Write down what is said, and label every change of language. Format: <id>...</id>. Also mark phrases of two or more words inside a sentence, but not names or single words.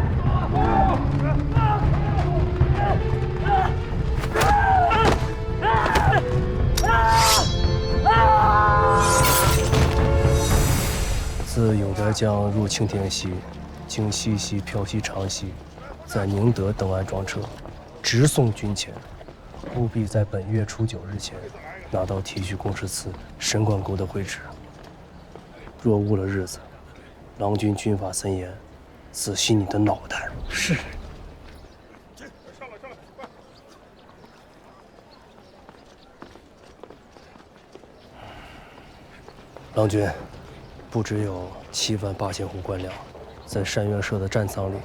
<zh>自永德江入青田溪，经西溪、漂溪、长溪。在寧德登岸裝車，直送軍前，務必在本月初9日前拿到提舉公事司沈管溝的會旨。若誤了日子，郎君軍法森嚴，仔細你的腦袋。是。郎君，不只有78000斛官糧，在山岳社的戰倉裡。</zh>